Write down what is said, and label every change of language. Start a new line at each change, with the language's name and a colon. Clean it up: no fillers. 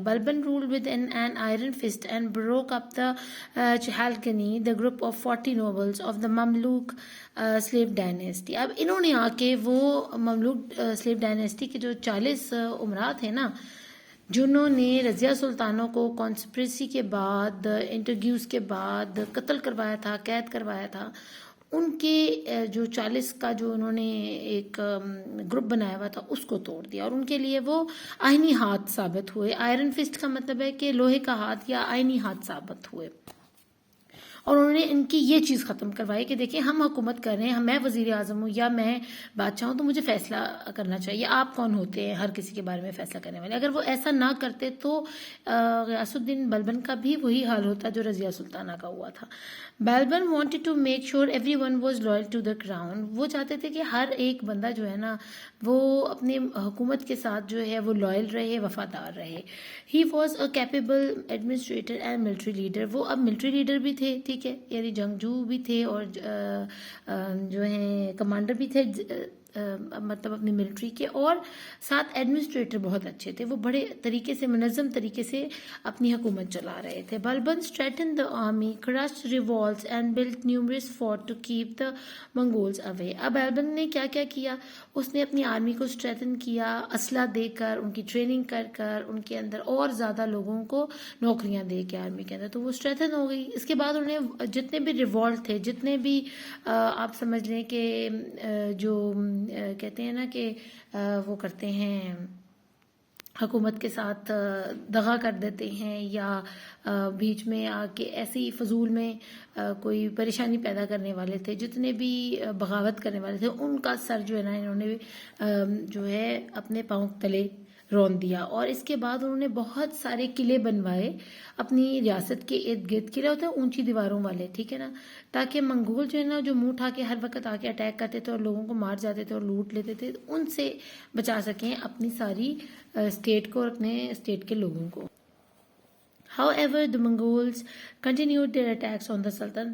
English: Balban ruled with an iron fist and broke up the Chahalgani the group of 40 nobles of the Mamluk slave dynasty.
Urdu: اب انہوں نے آ کے وہ مملوک sleeve dynasty کے جو 40 امراء تھے نا جنہوں نے رضیہ سلطانوں کو کانسپریسی کے بعد انٹرگیوز کے بعد قتل کروایا تھا, قید کروایا تھا, ان کے جو 40 کا جو انہوں نے ایک گروپ بنایا ہوا تھا اس کو توڑ دیا، اور ان کے لیے وہ آئینی ہاتھ ثابت ہوئے. آئرن فسٹ کا مطلب ہے کہ لوہے کا ہاتھ یا آئینی ہاتھ ثابت ہوئے. اور انہوں نے ان کی یہ چیز ختم کروائی کہ دیکھیں ہم حکومت کر رہے ہیں، میں وزیر اعظم ہوں یا میں بادشاہ ہوں تو مجھے فیصلہ کرنا چاہیے، آپ کون ہوتے ہیں ہر کسی کے بارے میں فیصلہ کرنے والے. اگر وہ ایسا نہ کرتے تو غیاث الدین بلبن کا بھی وہی حال ہوتا جو رضیہ سلطانہ کا ہوا تھا.
English: Balban wanted to make sure everyone was loyal to the crown.
Urdu: وہ چاہتے تھے کہ ہر ایک بندہ جو ہے نا وہ اپنی حکومت کے ساتھ جو ہے وہ لائل رہے، وفادار رہے.
English: He was a capable administrator and military leader.
Urdu: وہ اب ملٹری لیڈر بھی تھے، ٹھیک ہے، یعنی جنگجو بھی تھے اور جو ہیں کمانڈر بھی تھے مطلب اپنی ملٹری کے، اور ساتھ ایڈمنسٹریٹر بہت اچھے تھے. وہ بڑے طریقے سے منظم طریقے سے اپنی حکومت چلا رہے تھے.
English: Balban strengthened the army, crushed revolts and built numerous forts to keep the Mongols away.
Urdu: اب بلبن نے کیا کیا کیا؟ اس نے اپنی آرمی کو اسٹریتن کیا، اسلحہ دے کر، ان کی ٹریننگ کر کر، ان کے اندر اور زیادہ لوگوں کو نوکریاں دے کے آرمی کے اندر، تو وہ اسٹریتن ہو گئی. اس کے بعد انہوں نے جتنے بھی ریوالٹ تھے، جتنے بھی آپ سمجھ لیں کہ جو کہتے ہیں نا کہ وہ کرتے ہیں حکومت کے ساتھ دغا کر دیتے ہیں یا بیچ میں آ کے ایسی فضول میں کوئی پریشانی پیدا کرنے والے تھے، جتنے بھی بغاوت کرنے والے تھے، ان کا سر جو ہے نا انہوں نے جو ہے اپنے پاؤں تلے رون دیا. اور اس کے بعد انہوں نے بہت سارے قلعے بنوائے اپنی ریاست کے ارد گرد. قلعے ہوتے ہیں اونچی دیواروں والے، ٹھیک ہے نا، تاکہ منگول جو ہے نا جو منہ اٹھا کے ہر وقت آ کے اٹیک کرتے تھے اور لوگوں کو مار جاتے تھے اور لوٹ لیتے تھے، ان سے بچا سکیں اپنی ساری اسٹیٹ کو اور اپنے اسٹیٹ کے لوگوں کو.
English: However, the Mongols continued their attacks on the Sultan.